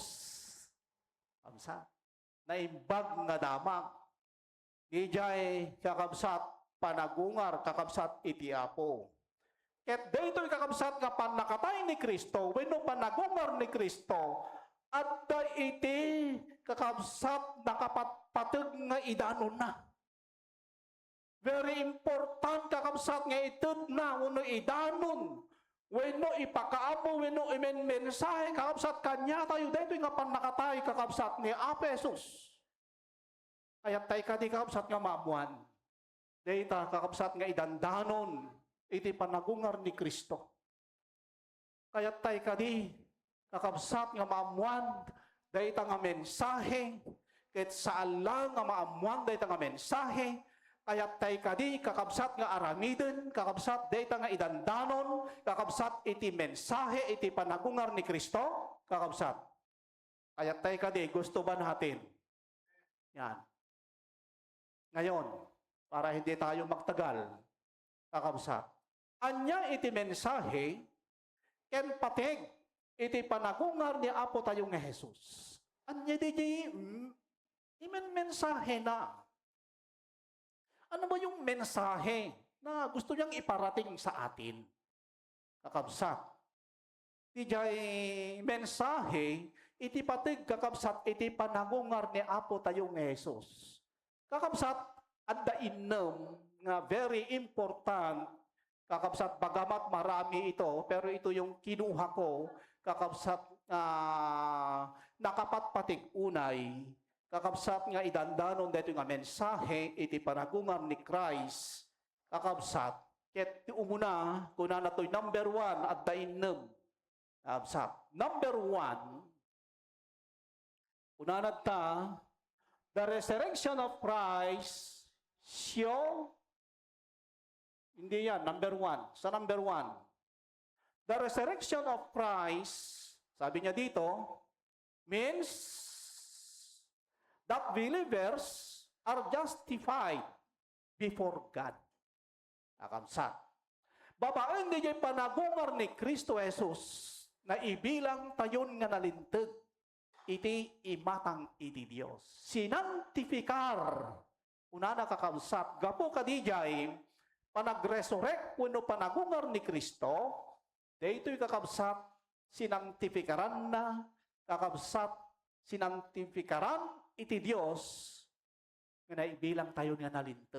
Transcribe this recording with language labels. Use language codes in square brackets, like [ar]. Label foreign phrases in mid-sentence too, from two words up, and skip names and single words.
[ilo] Kakabsat, naimbag nga damag, dijay kakabsat panagungar, kakabsat iti Apo. Ket [tl] dito yung [ilo] kakabsat nga panakatay ni Kristo, wenno panagungar ni Kristo, at iti kakabsat nakapatpateg nga idanon na. [en] Very important [ilo] kakabsat nga itud na uno idanon. Wenno ipakaamo, wenno mensahe kakabsat kanya tayo dito nga panakatay kakabsat ni Apesos. Kaya tayo kadi kakabsat nga maamuan. Dito kakabsat nga idandanon iti panagungar ni Kristo. Kaya tayo kadi kakabsat nga maamuan dito nga mensahe. Ket sa Allah nga maamuan dito nga mensahe. Kaya tayo kadi kakabsat nga aramiden, kakabsat data nga idandanon, kakabsat iti mensahe, iti panagungar ni Kristo, kakabsat. [tl] Kaya tayo kadi gusto ba natin? Yan. Ngayon, para hindi tayo magtagal, [ilo] kakabsat. Anya iti mensahe, ken patig, iti panagungar ni Apo tayo nga Jesus. Anya di mensahe na. [tl] Ano ba yung mensahe na gusto niyang iparating sa atin? [ilo] Kakabsat. Dijay mensahe, iti patig kakabsat, iti panagungar ni Apo tayong Jesus. Kakabsat, adda innem nga [en] very important, [ilo] kakabsat, [tl] bagamat marami ito, pero ito yung kinuha ko, [ilo] kakabsat, nakapatpatig unay, kakabsat nga idandanon dito nga mensahe iti panagungar ni Christ, kakabsat, ket umuna, kuna na to'y number 1 at dainem, kakabsat. Number 1, kuna na ta, [en] the resurrection of Christ, [tl] hindi yan, number 1. [en] Sa number 1, the resurrection of Christ, [tl] sabi niya dito, [en] means that believers are justified before God. [ilo] Kakabsat. Babaen di jay panagungar ni Kristo Jesus na ibilang tayon nga nalintag iti imatang iti Dios. Sinantifikar una na kakabsat. Gapo ka di jay panagresurrect wenno panagungar ni Kristo, daytoy kakabsat sinantifikaran na kakabsat sinantifikaran iti Dios nga naibilang tayo nga nalintag.